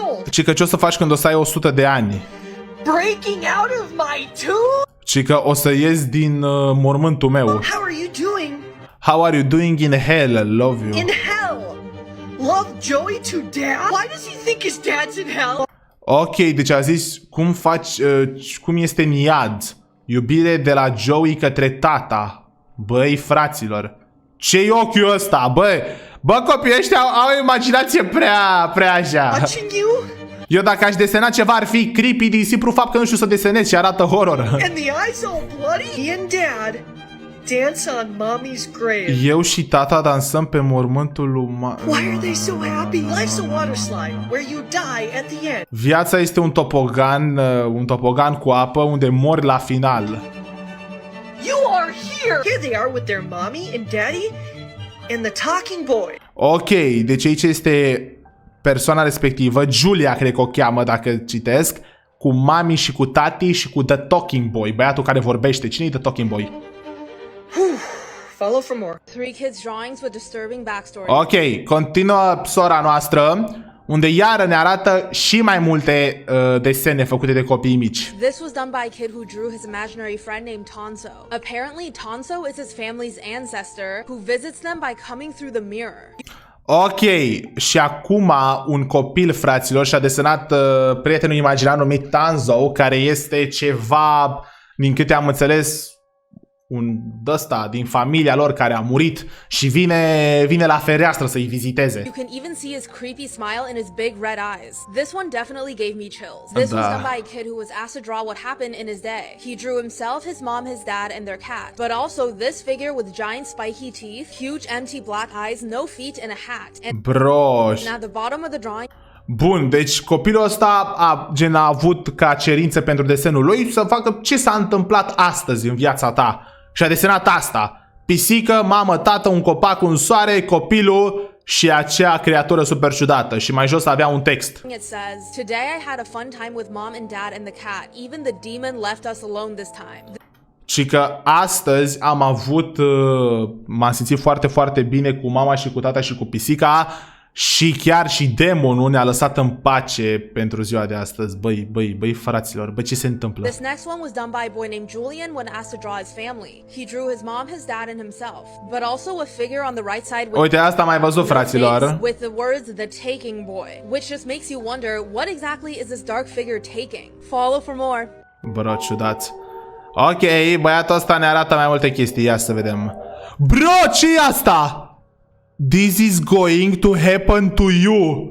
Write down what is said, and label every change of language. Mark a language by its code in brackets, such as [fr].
[ro] Ci că ce o să faci când o să ai 100 de ani? [en] Breaking out of my tomb? [ro] Și că o să ies din mormântul meu. [en] How are you doing? How are you doing in hell? I love you. In hell? Love Joey to dad? Why does he think his dad's in hell? [ro] Ok, deci a zis cum faci, cum este în iad. Iubire de la Joey către tata. Băi, fraților. Ce-i ochiul ăsta? Bă, copiii ăștia au o imaginație prea așa. [en] Watching you? [ro] Eu dacă aș desena ceva ar fi creepy din simplu fapt că nu știu să desenez și arată horror. [en] And the eyes all bloody. He and dad dance on mommy's grave. [ro] Eu și tata dansăm pe mormântul lui [en] Why are they so happy? Life's a water slide where you die at the end. [ro] Viața este un topogan cu apă unde mori la final. [en] You are here. Here they are with their mommy and daddy and the talking boy. [ro] Ok, deci aici este persoana respectivă, Julia cred că o cheamă dacă citesc, cu mami și cu tati și cu The Talking Boy, băiatul care vorbește. Cine e The Talking Boy? [en] Follow for more. 3 kids' drawings with disturbing backstory. [ro] Ok, continuă sora noastră, unde iară ne arată și mai multe desene făcute de copii mici. [en] This was done by a kid who drew his imaginary friend named Tonso. Apparently, Tonso is his family's ancestor who visits them by coming through the mirror. [ro] Ok, și acum un copil, fraților, și-a desenat prietenul imaginar numit Tanzo, care este ceva, din câte am înțeles, un ăsta din familia lor care a murit și vine la fereastră să-i viziteze. [en] You can even see his creepy smile in his big red eyes. This one definitely gave me chills. This was done by a kid who was asked to draw what happened in his day. He drew himself, his mom, his dad, and their cat. But also this figure with giant spiky teeth, huge empty black eyes, no feet, and a hat. And at the bottom of the drawing... [ro] Bun, deci copilul ăsta a avut ca cerință pentru desenul lui să facă ce s-a întâmplat astăzi în viața ta. Și a desenat asta. Pisică, mamă, tată, un copac, un soare, copilul și acea creatură super ciudată. Și mai jos avea un text. [en] It says, "Today I had a fun time with mom and dad and the cat. Even the demon left us alone this time." [ro] Și că astăzi am avut, m-am simțit foarte, foarte bine cu mama și cu tata și cu pisica. Și chiar și demonul ne-a lăsat în pace pentru ziua de astăzi. Băi, fraților, ce se întâmplă? [en] This next one was done by a boy named Julian when asked to draw his family. He drew his mom, his dad, and himself, but also a figure on the right side with [ro] Uite, asta am mai văzut, fraților. [en] With the words "the taking boy," which just makes you wonder what exactly is this dark figure taking. Follow for more. [ro] Bro, ciudați. Ok, băiatul ăsta ne arată mai multe chestii. Ia să vedem. Bro, ce e asta? [en] This is going to happen to you.